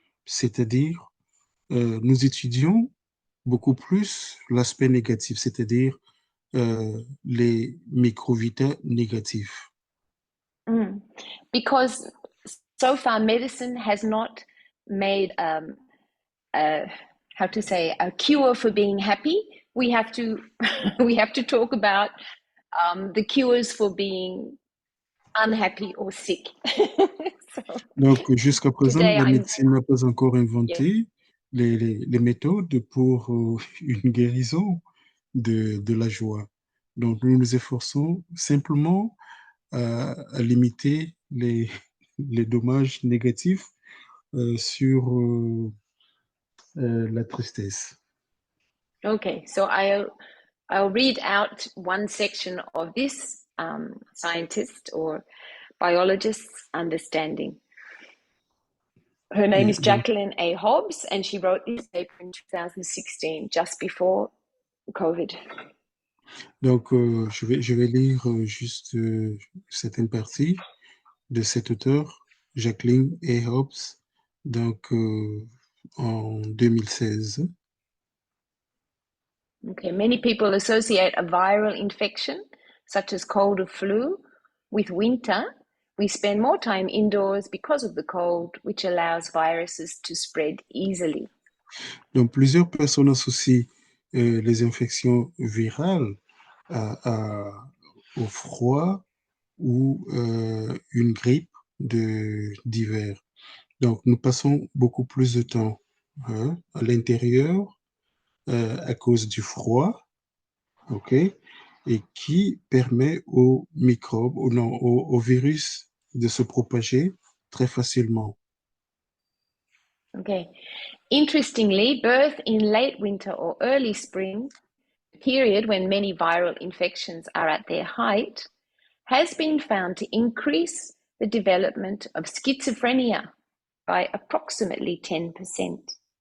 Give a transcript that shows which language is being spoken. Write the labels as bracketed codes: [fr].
[fr] C'est-à-dire, nous étudions beaucoup plus l'aspect négatif, c'est-à-dire les microvitas négatifs. [en] Because so far medicine has not made how to say a cure for being happy. We have to talk about the cures for being unhappy or sick. [fr] Donc, jusqu'à présent, la médecine n'a pas encore inventé les méthodes pour une guérison de la joie. Donc, nous nous efforçons simplement à limiter les dommages négatifs sur la tristesse. [en] Okay, so I'll read out one section of this scientist or biologist's understanding. Her name is Jacqueline A. Hobbs, and she wrote this paper in 2016, just before COVID. [fr] Donc, je vais lire juste certaines parties de cet auteur, Jacqueline A. Hobbs, donc en 2016. [en] Okay, many people associate a viral infection, such as cold or flu, with winter. We spend more time indoors because of the cold, which allows viruses to spread easily. [fr] Donc, plusieurs personnes associent les infections virales au froid ou une grippe d'hiver. Donc, nous passons beaucoup plus de temps à l'intérieur à cause du froid, ok, et qui permet aux microbes, ou non, aux virus de se propager très facilement. [en] Okay. Interestingly, birth in late winter or early spring, the period when many viral infections are at their height, has been found to increase the development of schizophrenia by approximately 10%.